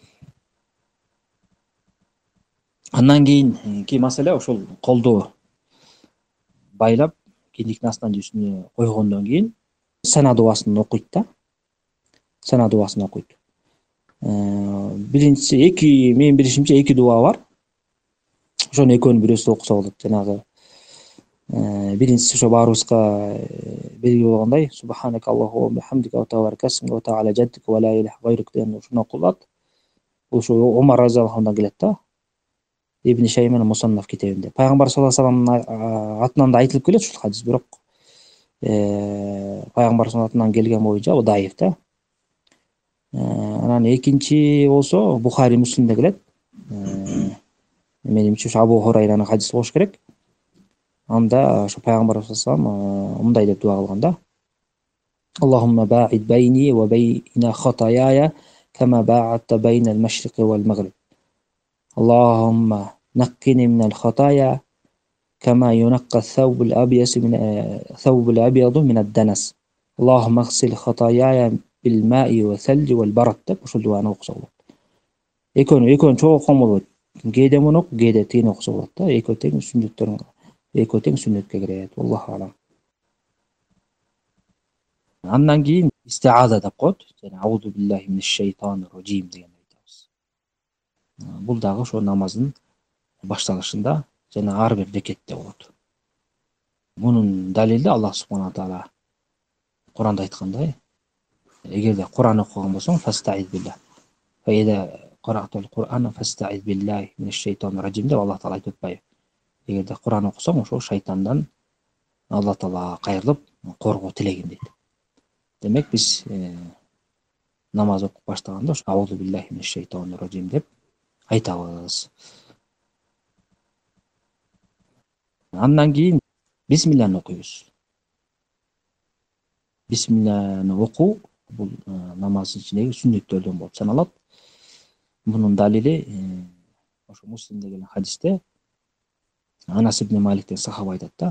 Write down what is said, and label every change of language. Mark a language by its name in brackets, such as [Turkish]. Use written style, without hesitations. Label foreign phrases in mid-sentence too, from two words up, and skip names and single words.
[Kyrgyz] Андан кийинки маселе ошол колду байлап киндиктин астынан үстүнө койгондон кийин сана дубасын окуйт да. Сана дубасын окуйт. Биринчиси менин билишимче 2 дуба бар. Ошонун экөөнү бирөөсү окуса болот. Жанагы биринчиси ошо баарыбызга белгилүү болгондой [Arabic] سبحانك اللهم وبحمدك وتبارك اسمك وتعالى جدك ولا إله غيرك [Kyrgyz] деген ушуну окулат. Ошо Омар разияллаху андан келет да. Ибн Шайман Мусаннаф китебинде. Пайгамбар [Arabic] صلى الله عليه وسلم [Kyrgyz] атынан да айтылып келет ушул хадис, бирок пайгамбар саллаллаху атынан келген боюнча о даиф да. Анан экинчи болсо Бухари Муслимде келет. Менимче ошо Абу Хурайранын хадиси болуш керек. Анда ошо пайгамбар [Arabic] صلى الله عليه وسلم [Kyrgyz] мындай деп дуа кылган да. [Arabic] اللهم باعد بيني وبين خطاياي كما باعدت بين المشرق والمغرب. اللهم نقني من الخطايا كما ينقى الثوب الأبيض من الدنس. اللهم اغسل خطاياي بالماء والثلج والبرد [Kyrgyz] деп ошол дуаны окуса болот. Экөөнү чогуу окуган болбойт. Кээде муну окуп, кээде тигини окуса болот да. Экөө тең сүннөткө кирет. [Arabic] الله أعلم. [Kyrgyz] Андан кийин истиаза деп коет. Жана [Arabic] أعوذ بالله من الشيطان الرجيم [Kyrgyz] деген айтабыз. Бул дагы ошо намаздын башталышында жана ар бир рекетте болот. Мунун далили [Arabic] الله سبحانه وتعالى [Kyrgyz] Куранда айткандай, эгерде Куран окуган болсоң, [Arabic] فاستعذ بالله. فإذا قرأت القرآن فاستعذ بالله من الشيطان الرجيم [Kyrgyz] деп Аллах таала айтып атпайбы. Эгерде Куран окусаң, ошо шайтандан Аллах таала кайрылып коргоо тилегин дейт. Демек биз намаз окуп баштаганда ошо [Arabic] أعوذ بالله من الشيطان الرجيم [Kyrgyz] деп айтабыз. Андан кийин бисмиллахны окуйбуз. Бисмиллахны окуу бул намаздын ичиндеги сүннөттөрдөн болуп саналат. Мунун далили ошо Муслимде келген хадисте Анас ибн Малик деген сахаба айтат да.